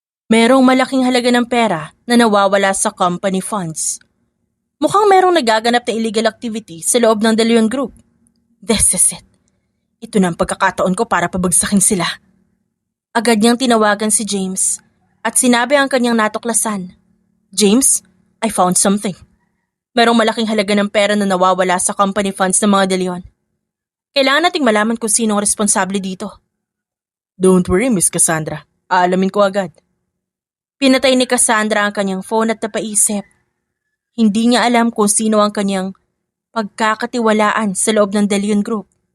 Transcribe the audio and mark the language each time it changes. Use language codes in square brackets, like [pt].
[tl] Merong malaking halaga ng pera na nawawala sa company funds. Mukhang merong nagaganap na illegal activity sa loob ng De Leon Group. [en] This is it. [tl] Ito na ang pagkakataon ko para pabagsakin sila. Agad niyang tinawagan si James at sinabi ang kanyang natuklasan. [en] James, I found something. [tl] Merong malaking halaga ng pera na nawawala sa company funds ng mga De Leon. Kailangan nating malaman kung sino ang responsable dito. [en] Don't worry, [tl] Miss Cassandra. Aalamin ko agad. Pinatay ni Cassandra ang kanyang phone at napaisip. Hindi niya alam kung sino ang kanyang pagkakatiwalaan sa loob ng De Leon Group.